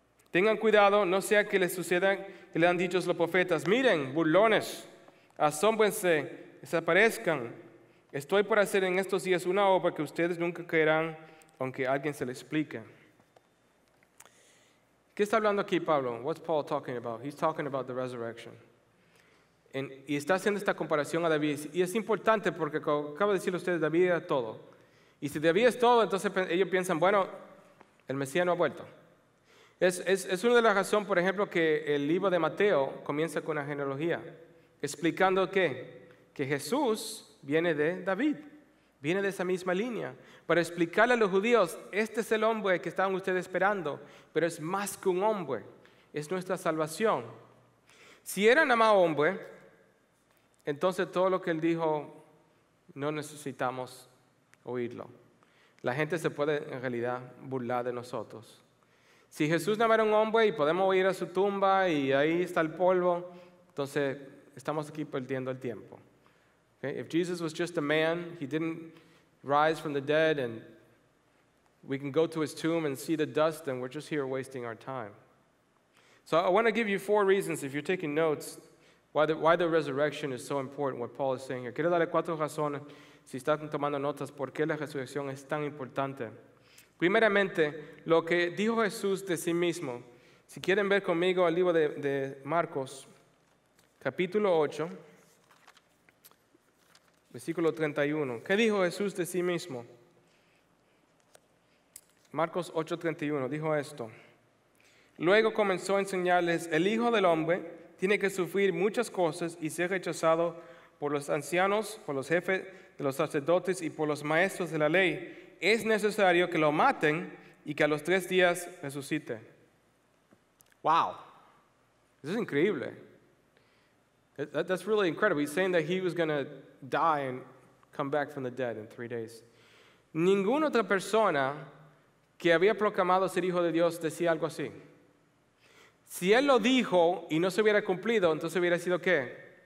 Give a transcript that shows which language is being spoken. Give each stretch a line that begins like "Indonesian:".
Spanish: Tengan cuidado, no sea que les suceda que le han dicho los profetas, miren, burlones, asómbrense, desaparezcan. Estoy por hacer en estos días una obra que ustedes nunca creerán, aunque alguien se le explique. ¿Qué está hablando aquí Pablo?
English: What's Paul talking about? He's talking about the resurrection.
Spanish: Y está haciendo esta comparación a David. Y es importante porque, como acabo de decirle a ustedes, David era todo. Y si David es todo, entonces ellos piensan, bueno, el Mesías no ha vuelto. Es una de las razones, por ejemplo, que el libro de Mateo comienza con una genealogía, explicando que Jesús viene de David, viene de esa misma línea, para explicarle a los judíos, este es el hombre que estaban ustedes esperando, pero es más que un hombre, es nuestra salvación. Si era nada más hombre, entonces todo lo que él dijo no necesitamos oírlo. La gente se puede en realidad burlar de nosotros. Si Jesús no era un hombre y podemos ir a su tumba y ahí está el polvo, entonces estamos aquí perdiendo el tiempo. Okay?
English: If Jesus was just a man, he didn't rise from the dead, and we can go to his tomb and see the dust, and we're just here wasting our time. So I want to give you 4 reasons, if you're taking notes, why the resurrection is so important, what Paul is saying here.
Spanish: Quiero darle 4 razones, si están tomando notas, por qué la resurrección es tan importante. Primeramente, lo que dijo Jesús de sí mismo. Si quieren ver conmigo el libro de Marcos, capítulo 8, versículo 31. ¿Qué dijo Jesús de sí mismo? Marcos 8:31 dijo esto. Luego comenzó a enseñarles, el Hijo del Hombre tiene que sufrir muchas cosas y ser rechazado por los ancianos, por los jefes de los sacerdotes y por los maestros de la ley. Es necesario que lo maten y que a los 3 días resucite. Wow, eso es increíble.
English: That's really incredible. He's saying that he was going to die and come back from the dead in 3 days.
Spanish: Ninguna otra persona que había proclamado ser hijo de Dios decía algo así. Si él lo dijo y no se hubiera cumplido, entonces hubiera sido ¿qué?